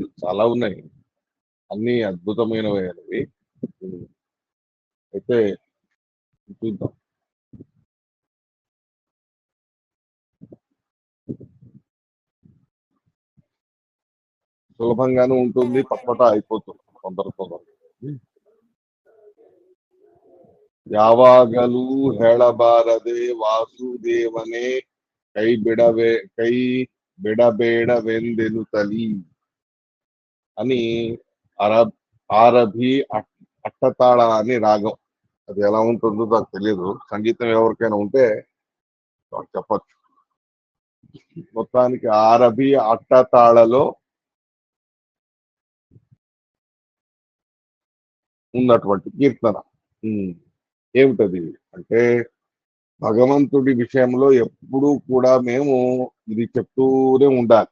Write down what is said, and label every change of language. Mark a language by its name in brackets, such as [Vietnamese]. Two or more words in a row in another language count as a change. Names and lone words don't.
[Telugu] చాలా ఉన్నాయి, అన్ని అద్భుతమైనవి. అయితే చూద్దాం. సులభంగానే ఉంటుంది, పట్పట అయిపోతుంది తొందర. [Kannada] ಯಾವಾಗಲೂ ಹೇಳಬಾರದೆ ವಾಸುದೇವನೇ ಕೈ ಬಿಡಬೇಡವೆಂದೆನುತ್ತಲಿ [Telugu] అని ఆరభి అట్టతాళ అని రాగం. అది ఎలా ఉంటుందో నాకు తెలియదు. సంగీతం ఎవరికైనా ఉంటే చెప్పచ్చు. మొత్తానికి ఆరభి అట్టతాళలో ఉన్నటువంటి కీర్తన ఏమిటది అంటే, భగవంతుడి విషయంలో ఎప్పుడూ కూడా మేము ఇది చెప్తూనే ఉండాలి.